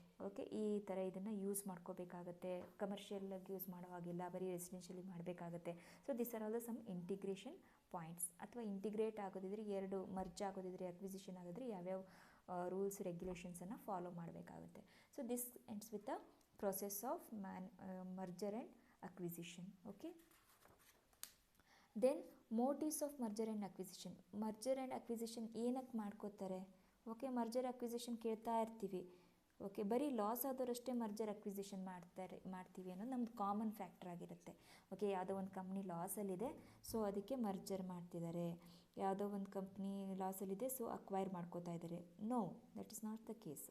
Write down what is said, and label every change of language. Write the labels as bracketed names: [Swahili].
[Kannada] Okay, ಈ ಥರ ಇದನ್ನು ಯೂಸ್ ಮಾಡ್ಕೋಬೇಕಾಗತ್ತೆ, ಕಮರ್ಷಿಯಲಾಗಿ ಯೂಸ್ ಮಾಡೋ ಹಾಗಿಲ್ಲ, ಬರೀ ರೆಸಿಡೆನ್ಷಿಯಲಿ ಮಾಡಬೇಕಾಗತ್ತೆ. [English] So this are all the sum integration points. [Kannada] ಅಥವಾ ಇಂಟಿಗ್ರೇಟ್ ಆಗೋದಿದ್ರೆ, ಎರಡು ಮರ್ಜ್ ಆಗೋದಿದ್ರೆ, ಅಕ್ವಿಸಿಷನ್ ಆಗೋದ್ರೆ ಯಾವ್ಯಾವ ರೂಲ್ಸ್ ರೆಗ್ಯುಲೇಷನ್ಸನ್ನು ಫಾಲೋ ಮಾಡಬೇಕಾಗುತ್ತೆ. [English] So this ends with the process of merger and acquisition. Okay, then motives of merger and acquisition. [Kannada] merger and acquisition ಏನಕ್ಕೆ ಮಾಡ್ಕೋತಾರೆ? Okay, merger acquisition ಕೇಳ್ತಾ ಇರ್ತೀವಿ. Okay, ಬರೀ loss ಆದವರಷ್ಟೇ merger acquisition ಮಾಡ್ತೀವಿ ಅನ್ನೋದು ನಮ್ದು ಕಾಮನ್ ಫ್ಯಾಕ್ಟರ್ ಆಗಿರುತ್ತೆ. ಓಕೆ, ಯಾವುದೋ ಒಂದು ಕಂಪ್ನಿ ಲಾಸಲ್ಲಿದೆ, ಸೊ ಅದಕ್ಕೆ ಮರ್ಜರ್ ಮಾಡ್ತಿದ್ದಾರೆ. ಯಾವುದೋ ಒಂದು ಕಂಪ್ನಿ ಲಾಸಲ್ಲಿದೆ, ಸೊ ಅಕ್ವೈರ್ ಮಾಡ್ಕೋತಾ ಇದ್ದಾರೆ. [English] No, that is not the case.